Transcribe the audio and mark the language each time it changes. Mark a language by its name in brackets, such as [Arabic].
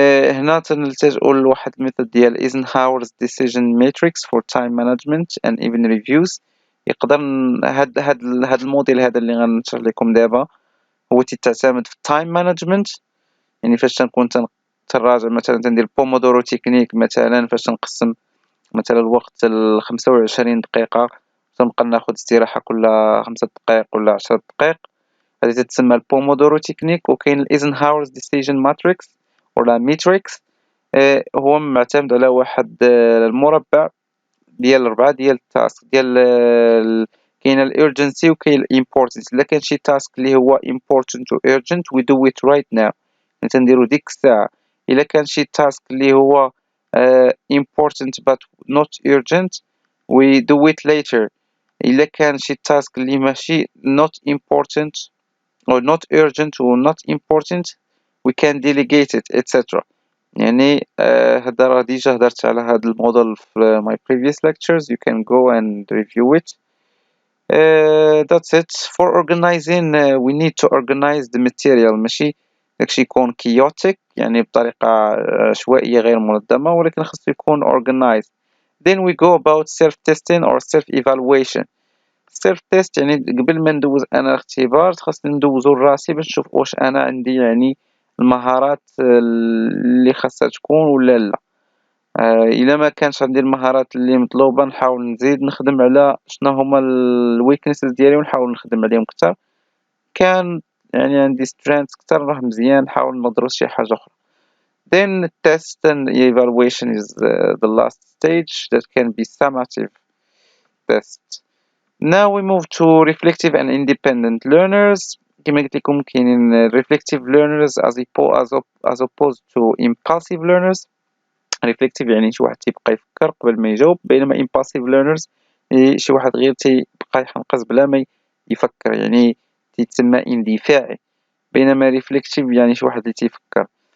[Arabic] هنا تنلتجئوا لواحد الميثود ديال [English] Eisenhower's decision matrix for time management and even reviews. [Arabic] يقدر هاد الموديل هذا اللي غنشرح لكم دابا هو تعتمد في [English] time management. [Arabic] يعني فاش تنكون تراجع مثلا تندير بومودورو تكنيك مثلا فاش تنقسم مثلا الوقت ل 25 دقيقة تنبقى ناخد استراحة كل 5 دقائق ولا 10 دقائق، هذه تتسمى البومودورو تكنيك. وكاين الايزنهاورز ديسيجن ماتريكس ولا ميتريكس، هو معتمد على واحد المربع ديال 4 ديال التاسك ديال كاين الارجنسي وكاين الامبورتنس. الا كان شي تاسك اللي هو important و urgent [English] we do it right now، [Arabic] يعني تنديرو ديك الساعة. الا كان شي تاسك اللي هو [English] important but not urgent, we do it later. [Arabic] إلا كان شي [English] task اللي ماشي not important or not urgent or not important, we can delegate it etc. [Arabic] يعني هذا راه ديجا هدرت على هذا الموديل في [English] my previous lectures. You can go and review it. That's it for organizing. We need to organize the material. [Arabic] ماشي داكشي يكون chaotic يعني بطريقة عشوائية غير منظمة، ولكن خاصو يكون organized. [English] Then we go about self-testing or self-evaluation. [Arabic] self-test يعني قبل ما ندوز أنا الاختبار خاصني ندوزو لراسي باش نشوف واش أنا عندي يعني المهارات اللي خاصها تكون ولا لا. إلا ما كانش عندي المهارات اللي مطلوبة نحاول نزيد نخدم على شنو هما الويكنسز ديالي ونحاول نخدم عليهم كتر. كان يعني عندي strengths كتر راه مزيان نحاول ندرس شي حاجة أخرى. [English] Then test and evaluation is the last stage that can be summative test. Now we move to reflective and independent learners. [Arabic] كما قلت لكم كاينين reflective learners [English] as opposed to impulsive learners. [Arabic] reflective يعني شي واحد تيبقى يفكر قبل ما يجاوب، بينما [English] impulsive learners [Arabic] شي واحد غير تيبقى يحنقز بلا ما يفكر يعني تيتسمى اندفاعي، بينما reflective يعني شي واحد اللي تيفكر.